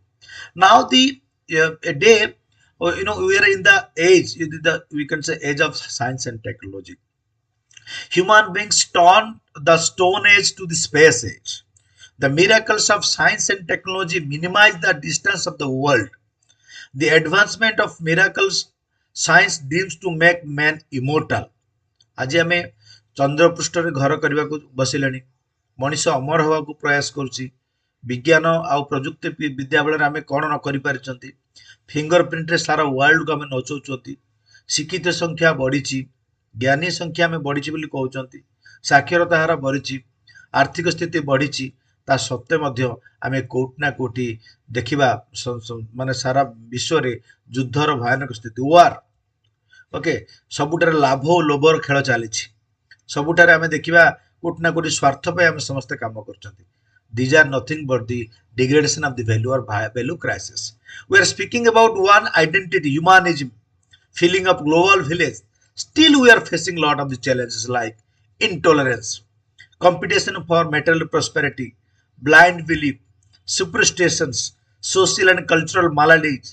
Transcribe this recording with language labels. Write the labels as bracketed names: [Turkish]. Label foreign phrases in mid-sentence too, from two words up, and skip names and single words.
[English] Now the a day, we are in the age, we can say age of science and technology. Human beings turned the stone age to the space age. The miracles of science and technology minimize the distance of the world. The advancement of miracles science dreams to make man immortal. [Odia] ଆଜି ଆମେ ଚନ୍ଦ୍ର ପୃଷ୍ଠରେ ଘର କରିବାକୁ ବସିଲେଣି। ମଣିଷ ଅମର ହେବାକୁ ପ୍ରୟାସ କରୁଛି। ବିଜ୍ଞାନ ଆଉ ପ୍ରଯୁକ୍ତି ବିଦ୍ୟା ବଳରେ ଆମେ କ'ଣ ନ କରିପାରିଛନ୍ତି। [English] finger printre [Odia] ସାରା ୱାର୍ଲଡକୁ ଆମେ ନଚଉଛନ୍ତି। ଶିକ୍ଷିତ ସଂଖ୍ୟା ବଢ଼ିଛି, ଜ୍ଞାନୀ ସଂଖ୍ୟା ଆମେ ବଢ଼ିଛି ବୋଲି କହୁଛନ୍ତି। ସାକ୍ଷରତା ହାର ବଢ଼ିଛି, ଆର୍ଥିକ ସ୍ଥିତି ବଢ଼ିଛି, ତା ସତ୍ତ୍ୱେ ମଧ୍ୟ ଆମେ କୋଉଠି ନା କୋଉଠି ଦେଖିବା ମାନେ ସାରା ବିଶ୍ୱରେ ଯୁଦ୍ଧର ଭୟାନକ ସ୍ଥିତି, [English] war, okay, [Odia] ସବୁଠାରେ ଲାଭ ଓ ଲୋଭର ଖେଳ ଚାଲିଛି। ସବୁଠାରେ ଆମେ ଦେଖିବା କୋଉଠି ନା କୋଉଠି ସ୍ୱାର୍ଥ ପାଇଁ ଆମେ ସମସ୍ତେ କାମ କରୁଛନ୍ତି। [English] These are nothing but the degradation of the value or value crisis. We are speaking about one identity, humanism, feeling of global village. Still, we are facing a lot of the challenges like intolerance, competition for material prosperity, blind belief, superstitions, social and cultural maladies.